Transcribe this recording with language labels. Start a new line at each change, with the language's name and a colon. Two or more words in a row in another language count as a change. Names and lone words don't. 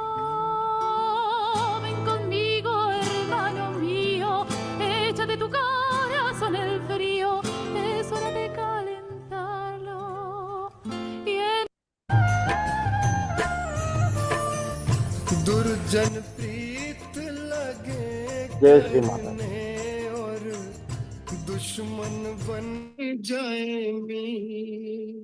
Spanish: Ven conmigo, hermano mío, echa de tu corazón el frío, es hora de calentarlo. Y
Hindi: दुर्जन प्रीत लगे जय श्री माता। और दुश्मन बन जाए मी